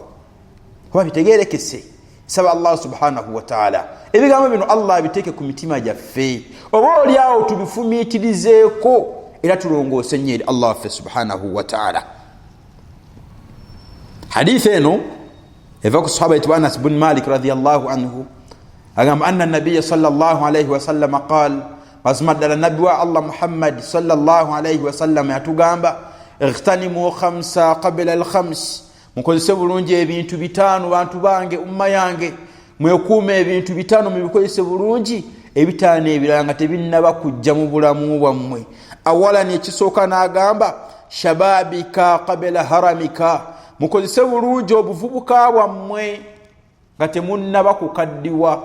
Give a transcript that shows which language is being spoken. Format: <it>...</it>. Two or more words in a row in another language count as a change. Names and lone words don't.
<lg>Oba bitegeerekese. Saba Allah</lg> <ar>سبحانه وتعالى</ar> <lg>ebigambo bino Allah biteeke ku mitima gyaffe, oba oli awo tubifumiitirizeeko era tulongoose nnyo eri Allah waffe</lg> <ar>سبحانه وتعالى.</ar> <lg>Hadithi eno eva ku sahaba yitibwa Anas bin Malik</lg> <ar>رضي الله عنه</ar> <lg>agamba</lg> <ar>أن النبي صلى الله عليه وسلم قال,</ar> <lg>mazima ddala nabbi wa Allah Muhammad</lg> <ar>صلى الله عليه وسلم</ar> <lg>yatugamba</lg> <ar>اغتنموا خمسا قبل خمس.</ar> <lg>Mukozese bulungi ebintu 5 bantu bange, umma yange, mwekuume ebintu 5 mubikozese bulungi, ebitaano ebirala nga tebinnaba kujja mu bulamu bwammwe. Awalani ekisooka n'agamba</lg> <ar>شبابك قبل هرمك.</ar> <lg>Mukozese bulungi obuvubuka bwammwe nga temunnaba kukaddiwa.</lg>